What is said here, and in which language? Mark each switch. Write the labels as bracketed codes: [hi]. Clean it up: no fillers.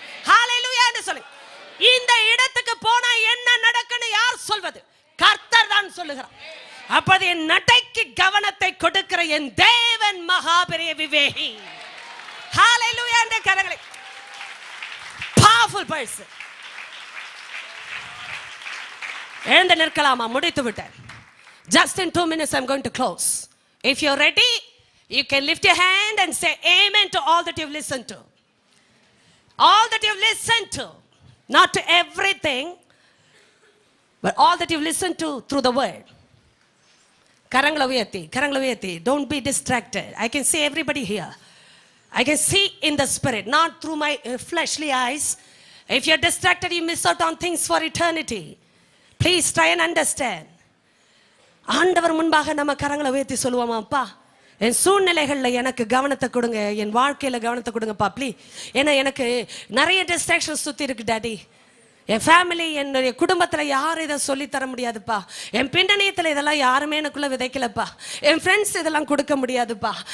[ta] ஹalleluya என்று சொல்லுங்க. இந்த இடத்துக்கு போனா என்ன நடக்குன்னு யார் சொல்வது? கர்த்தர் தான் சொல்லுகிறார். அப்படி என் நடைக்கு கவனத்தை கொடுக்கிற என் தேவன் மகாபெரிய விவேகி. ஹalleluya என்ற கரங்களை [en] Powerful person. [ta] எழுந்து நிற்கலாமா? முடித்து விட்டேன். [en] Just in 2 minutes I'm going to close. If you're ready, you can lift your hand and say amen to all that you've listened to. All that you've listened to. Not to everything, but all that you've listened to through the word. [ta] Karangala uyati. [en] Don't be distracted. I can see everybody here. I can see in the spirit, not through my fleshly eyes. If you're distracted, you miss out on things for eternity. Please try and understand. [ta] ஆண்டவர் முன்பாக நம்ம கரங்களை உயர்த்தி சொல்லுவோமா? அப்பா, என் சூழ்நிலைகளில் எனக்கு கவனத்தை கொடுங்க, என் வாழ்க்கையில் கவனத்தை கொடுங்கப்பா ப்ளீஸ். ஏன்னா எனக்கு நிறைய டிஸ்ட்ராக்ஷன் சுற்றி இருக்கு டாடி. என் ஃபேமிலி, என்னுடைய குடும்பத்தில் யாரும் இதை சொல்லித்தர முடியாதுப்பா. என் பின்னணியத்தில் இதெல்லாம் யாருமே எனக்குள்ளே விதைக்கலப்பா. என் ஃப்ரெண்ட்ஸ் இதெல்லாம் கொடுக்க முடியாதுப்பா.